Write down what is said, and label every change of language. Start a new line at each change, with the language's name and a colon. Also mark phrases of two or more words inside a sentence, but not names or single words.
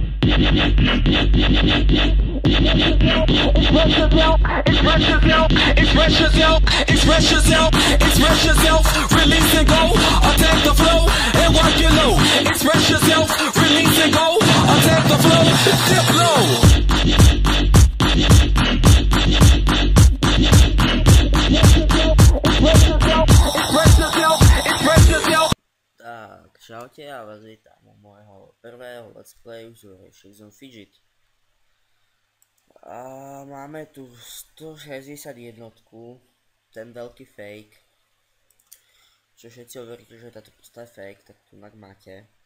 English: Express yourself, release and go, attack the flow, and walk your low. Express yourself, release and go, attack the flow, dip low. Express yourself.
Slovak: Tak, čaute, ja vás vítam u môjho prvého
English: let's playu
Slovak: z Horizon Fidget. A máme tu 161, ten veľký fake. Čo všetci hovoríte, že táto postava je fake, tak tu máte.